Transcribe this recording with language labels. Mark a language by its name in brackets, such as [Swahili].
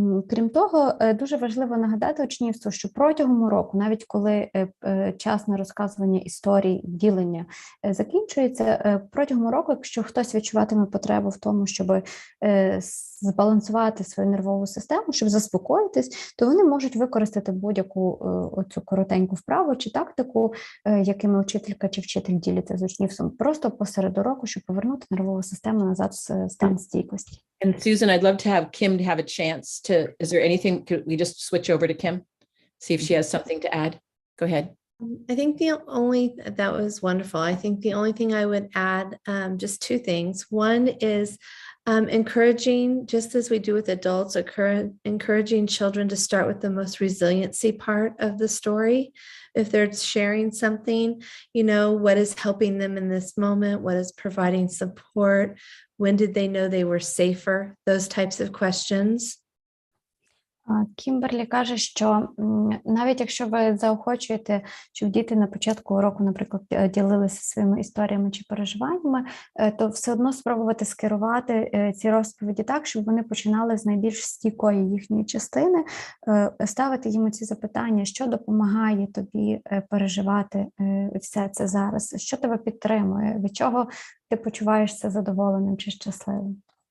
[Ukrainian] Крім того, дуже важливо нагадати учнівству, що протягом року, навіть коли час на розказування історій, ділення закінчується, протягом року, якщо хтось відчуватиме потребу в тому, щоб збалансувати свою нервову систему, щоб заспокоїтись, то вони можуть використати будь-яку оцю коротеньку вправу чи тактику, якими вчителька чи вчитель діляться з учнівством, просто посеред уроку, щоб повернути нервову систему назад в стан стійкості. [English] And Susan, I'd love to have Kim to have a chance to, is there anything, could we just switch over to Kim? See if she has something to add. Go ahead. I think that was wonderful. I think the only thing I would add, just two things. One is encouraging, just as we do with adults, encouraging children to start with the most resiliency part of the story. If they're sharing something, what is helping them in this moment? What is providing support? When did they know they were safer? Those types of questions. [Ukrainian] Кімберлі каже, що навіть якщо ви заохочуєте, щоб діти на початку уроку, наприклад, ділилися своїми історіями чи переживаннями, то все одно спробувати скерувати ці розповіді так, щоб вони починали з найбільш стійкої їхньої частини, ставити їм ці запитання, що допомагає тобі переживати все це зараз, що тебе підтримує, від чого ти почуваєшся задоволеним чи щасливим.